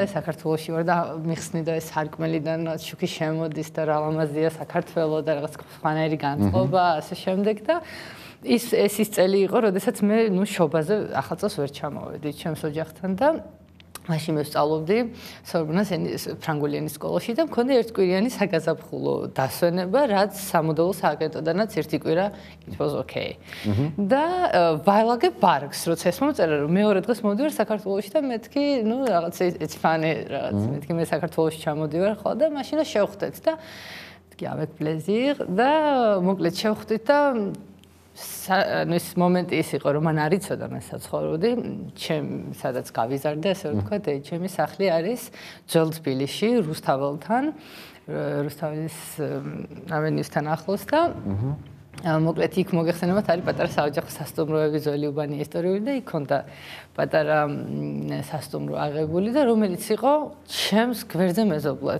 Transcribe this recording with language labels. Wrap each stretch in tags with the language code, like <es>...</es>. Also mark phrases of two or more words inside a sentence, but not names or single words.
<ka>საქართველოში ვარ და მიხსნი და ეს სარკმელიდან შუქი შემოდის და რა ლამაზია საქართველო და რაღაც სხვანაირი განწყობა ასე შემდეგ და ეს ის წელი იყო, როდესაც მე შობაზე ახალ წელს ვერ ჩამოვედი ჩემს ოჯახთან და მაშინ მე ვსწავლობდი სორბონას ფრანგული ენის სკოლაში და მქონდა ერთკვირიანი საგაზაფხულო დასვენება, რაც სამოდელო სააგენტოდანაც ერთი კვირა</ka> <en>it was okay.</en> <ka>და ვალაგებ ბარგს, როცა ეს მომწერა, რომ მეორე დღეს მოვდივარ საქართველოში და მეთქი, რაღაც</ka> <en>it's funny,</en> <ka>რაღაც მეთქი მე საქართველოში ჩამოდივარ ხო და მაშინ შევხვდეთ და თქვი</ka> <fr>avec plaisir</fr> <ka>და მოკლედ შევხვდით და ეს მომენტი ის იყო, რომ მან არ იცოდა მე საცხოვრობდი, სადაც გავიზარდე, ასე ვთქვათ, ჩემი სახლი არის ძველ თბილისში, რუსთაველთან, რუსთაველის ავენიუსთან ახლოს და მოკლედ იქ მოგეხსენებათ არის პატარა საოჯახო სასტუმროები, ძველი უბანი ისტორიული და იქ ქონდა პატარა სასტუმრო აღებული და რომელიც იყო ჩემს გვერდზე მეზობლად.</ka>